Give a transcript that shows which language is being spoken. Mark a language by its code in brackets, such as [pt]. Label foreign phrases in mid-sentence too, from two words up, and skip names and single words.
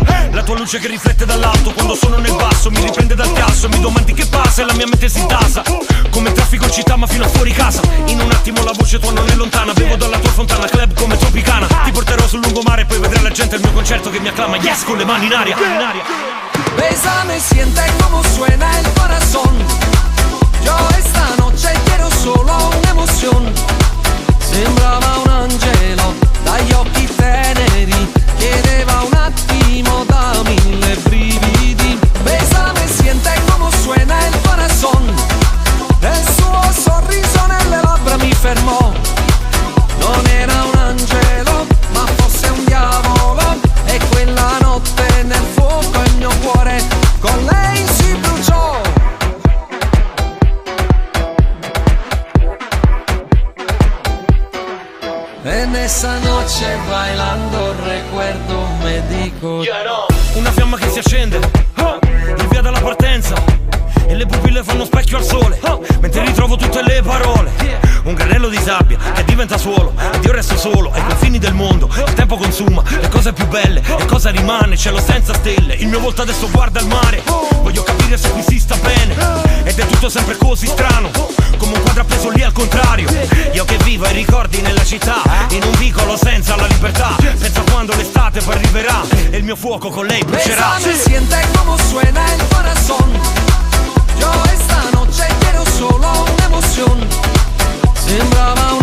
[it] La tua luce che riflette dall'alto quando sono nel basso, mi riprende dal chiasso, mi domandi che passa e la mia mente si tasa, come traffico in città ma fino a fuori casa. In un attimo la voce tua non è lontana, bevo dalla tua fontana, club come Tropicana. Ti porterò sul lungomare e poi vedrai la gente al mio concerto che mi acclama, yes, con le mani in aria. [es] Bésame, siente como suena el corazón. Yo esta noche quiero solo una emoción. [it] Sembrava un angelo dagli occhi teneri, chiedeva un attimo da mille brividi. [es] Bésame, siente como suena el corazón. [it] El suo sorriso nelle labbra mi fermò. Non era un angelo, ma fosse un diavolo. E quella notte nel fuoco il mio cuore con lei si bruciò. [es] En esa noche bailando recuerdo me dico [it] una fiamma che si accende, il via dalla partenza, e le pupille fanno specchio al sole, mentre ritrovo tutte le parole. Un granello di sabbia che diventa suolo, ed io resto solo ai confini del mondo. Il tempo consuma le cose più belle, e cosa rimane? Cielo senza stelle, il mio volto adesso guarda il mare. Voglio capire se qui si sta bene, ed è tutto sempre così strano, come un quadro appeso lì al contrario. Io che vivo ai ricordi nella città, in un vicolo senza la libertà. Penso a quando l'estate poi arriverà, e il mio fuoco con lei brucerà. [es] Bésame, siente como suena el corazón. Yo esta noche quiero solo una emoción. [it] Sembrava